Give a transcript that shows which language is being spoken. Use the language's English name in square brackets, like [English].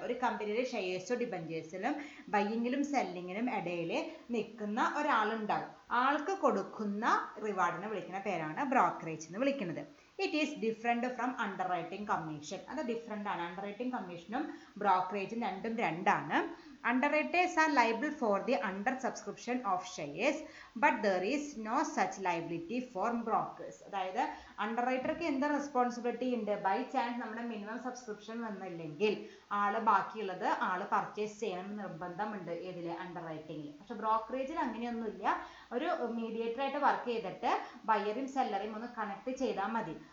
[Malayalam] ഒരു കമ്പനിയുടെ ഷെയർസോ ഡിബഞ്ചേഴ്സിലും ബയ്യിങ്ങിലും സെല്ലിങ്ങിലും ഇടയിൽ നിൽക്കുന്ന ഒരാളുണ്ടാവും. ആൾക്ക് കൊടുക്കുന്ന റിവാർഡിനെ വിളിക്കുന്ന പേരാണ് ബ്രോക്കറേജ് എന്ന് വിളിക്കുന്നത്. [English] It is different from underwriting commission. [Malayalam] അത് ഡിഫറെൻ്റ് ആണ്. അണ്ടർറൈറ്റിംഗ് കമ്മീഷനും ബ്രോക്കറേജും രണ്ടാണ്. [English] Underwriters are liable for the under subscription of shares, but there is no such liability for brokers. [Malayalam] അതായത് അണ്ടർറൈറ്റർക്ക് എന്ത് റെസ്പോൺസിബിലിറ്റി ഉണ്ട്? ബൈ ചാൻസ് നമ്മുടെ മിനിമം സബ്സ്ക്രിപ്ഷൻ വന്നില്ലെങ്കിൽ ബാക്കിയുള്ളത് പർച്ചേസ് ചെയ്യണം നിർബന്ധമുണ്ട്. ഏതിൽ? അണ്ടർറൈറ്റിംഗിൽ. പക്ഷെ ബ്രോക്കറേജിൽ അങ്ങനെയൊന്നുമില്ല. ഒരു മീഡിയേറ്റർ ആയിട്ട് വർക്ക് ചെയ്തിട്ട് ബയ്യറും സെല്ലറും ഒന്ന് കണക്ട് ചെയ്താൽ മതി.